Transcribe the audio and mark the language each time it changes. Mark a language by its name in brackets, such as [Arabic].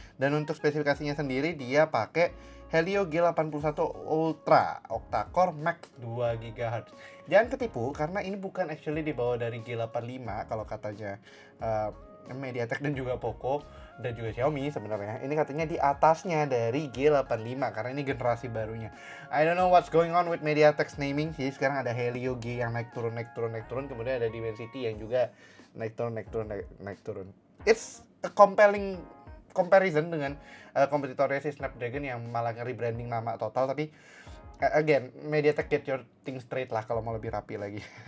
[Indonesian] Dan untuk spesifikasinya sendiri dia pakai Helio G81 Ultra octa-core max 2 GHz. Jangan ketipu karena ini bukan actually dibawa dari G85 kalau katanya MediaTek dan juga Poco dan juga Xiaomi sebenarnya. Ini katanya di atasnya dari G85 karena ini generasi barunya. [English] I don't know what's going on with MediaTek's naming [Indonesian] sih. Sekarang ada Helio G yang naik turun, kemudian ada Dimensity yang juga naik turun. [English] It's a compelling comparison [Indonesian] dengan kompetitornya si Snapdragon yang malah rebranding nama total, tapi again, [English] MediaTek get your thing straight [Indonesian] lah kalau mau lebih rapi lagi.